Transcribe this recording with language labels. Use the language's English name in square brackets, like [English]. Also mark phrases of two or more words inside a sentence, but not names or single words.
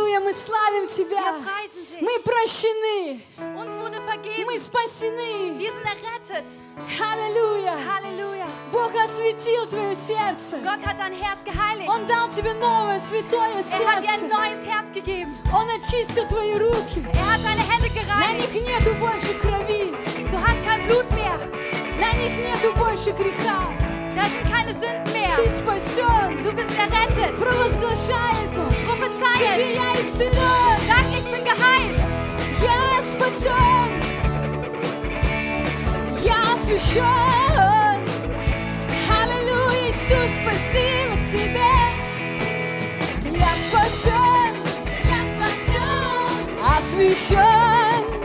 [Russian] мы славим [German] Wir [Russian] Тебя. [German] preisen dich. [Russian] Мы прощены. [German] Uns wurde vergeben. [Russian] Мы спасены. [German] Wir sind errettet. [Russian] Аллилуйя. [German] Halleluja. [Russian] Bог осветил твое сердце. [German] Gott hat dein Herz geheiligt. [Russian] Он дал тебе новое, святое [German] Hat dir ein [Russian] сердце. [German] neues Herz gegeben. [Russian] Он очистил твои руки. [German] Hat deine Hände [Russian] На [German] gereinigt. [Russian] них нету больше крови. [German] Du hast kein Blut mehr. [Russian] На них нету больше греха. [German] Da sind keine Sünden mehr. [Russian] Ты спасен. [German] Du bist errettet. [Russian] Провозглашай это. [German] Prophezei [Russian] Скажи, [German] es. [Russian] я исцелен. [German] Sag, ich bin geheilt. [Russian] Я спасен. Я освящен. Аллилуйя, Иисус, спасибо Тебе. Я спасен. Освящен.